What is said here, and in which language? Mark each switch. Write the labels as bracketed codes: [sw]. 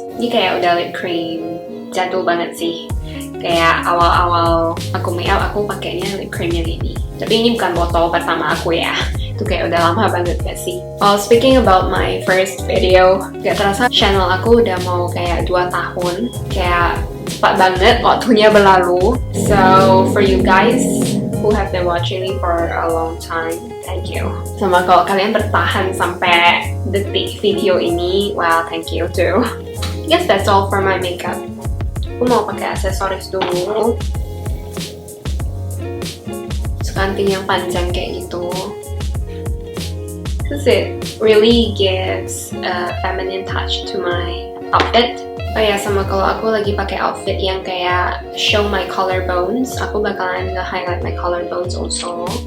[id] Ini kayak udah lip cream jadul banget sih. Kayak awal-awal aku make up aku pakainya lip cream yang ini. Tapi ini bukan botol pertama aku ya. Itu kayak udah lama banget gak sih? [en] Well, speaking about my first video, [id] gak terasa channel aku udah mau kayak 2 tahun. Kayak cepat banget waktunya berlalu. [en] So for you guys who have been watching me for a long time, thank you. [id] Sama kalau kalian bertahan sampai detik video ini, [en] well, thank you too. I guess that's all for my makeup. [id] Aku mau pakai aksesoris dulu. Sekanting yang panjang kayak gitu. [en] Because it really gives a feminine touch to my outfit. [id] Oh ya, sama kalau aku lagi pakai outfit yang kayak [en] show my collarbones, [id] aku bakalan nge-highlight [en] my collarbones also.